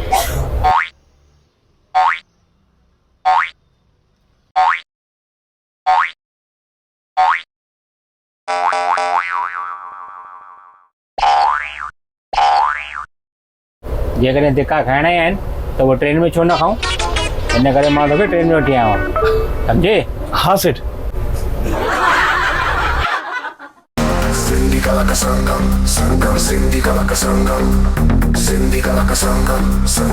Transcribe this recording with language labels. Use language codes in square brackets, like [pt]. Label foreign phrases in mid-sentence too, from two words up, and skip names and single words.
[sd] जेकॾहिं धिका खाइणा ई आहिनि त उहो ट्रेन में छो न खाऊं? इन करे मां तोखे ट्रेन में वठी आयो आहियां, सम्झे? हाँ सेठ। Cindy Kalaka Sangam, Sangam, Cindy Kalaka Sangam, Cindy Kalaka Sangam, Sangam.